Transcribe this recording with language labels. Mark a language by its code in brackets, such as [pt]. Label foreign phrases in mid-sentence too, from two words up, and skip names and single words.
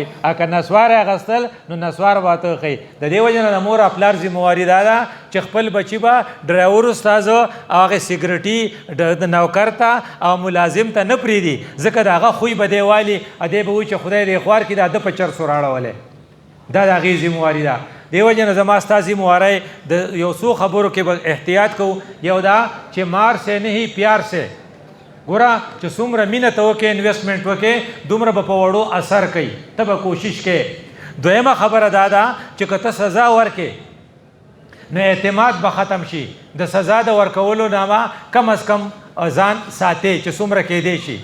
[ps] که نسوار یې اخیستل نو نسوار به ورته وښیي. د دې وجې نه د مور او پلار ذمهواري دا ده چې خپل بچي به ډرایور استاذ او هغې سیګرټي د نوکر ته او ملازم ته نه پرېږدي، ځکه د هغه خوی به دی والي، دی به وایي چې خدای دې خوار کړي دا ده په چرسو راړولی. دا د هغې ذمهواري ده. دې وجې نه زما ستا ذمهواری د یو څو خبرو کې به احتیاط کوو. یو دا چې [ur] مار سے [ps] نه [ur] پیار سے. [ps] ګوره چې څومره مینه ته وکړې انویسټمنټ وکړې دومره به په وړو اثر کوي، ته به کوشش کوې. دویمه خبره دا ده چې که ته سزا ورکې نو اعتماد به ختم شي. د سزا د ورکولو نامه کم از کم ځان ساتې چې څومره کېدی شي.